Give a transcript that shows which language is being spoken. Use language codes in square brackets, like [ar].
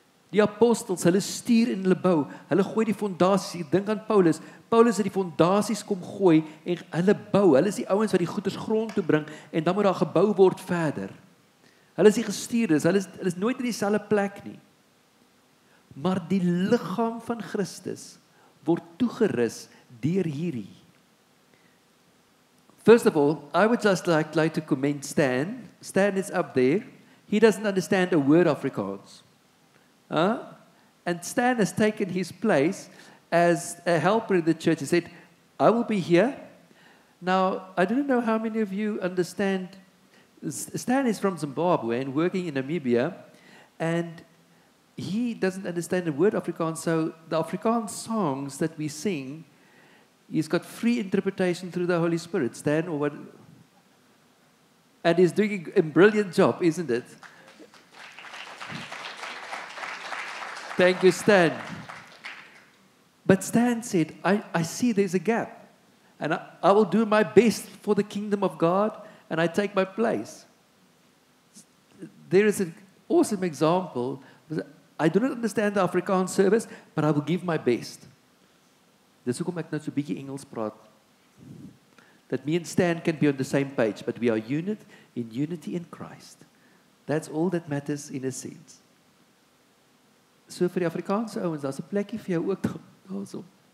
[af] Die apostels, hulle stuur en hulle bou, hulle gooi die fondasies, dink aan Paulus het die fondasies kom gooi, en hulle bou, hulle is die ouens wat die goeders grond toe bring, en dan moet daar gebou word verder. Hulle is die gestuurdes, hulle is nooit in dieselfde plek nie. Maar die liggaam van Christus word toegerus deur hierdie. [en] First of all, I would just like to commend Stan. Stan is up there. He doesn't understand a word of Afrikaans. And Stan has taken his place as a helper in the church. He said, I will be here. Now, I don't know how many of you understand. Stan is from Zimbabwe and working in Namibia, and he doesn't understand the word Afrikaans, so the Afrikaans songs that we sing, he's got free interpretation through the Holy Spirit. Stan, or what? And he's doing a brilliant job, isn't it? Thank you, Stan. But Stan said, I see there's a gap, and I will do my best for the kingdom of God, and I take my place. There is an awesome example. I do not understand the Afrikaans service, but I will give my best. [af] Dis hoekom ek nou so 'n bietjie Engels praat. [en] That me and Stan can be on the same page, but we are in unity in Christ. That's all that matters in a sense. [af] So vir die Afrikaanse ouens, daar's 'n plekkie vir jou ook daarso.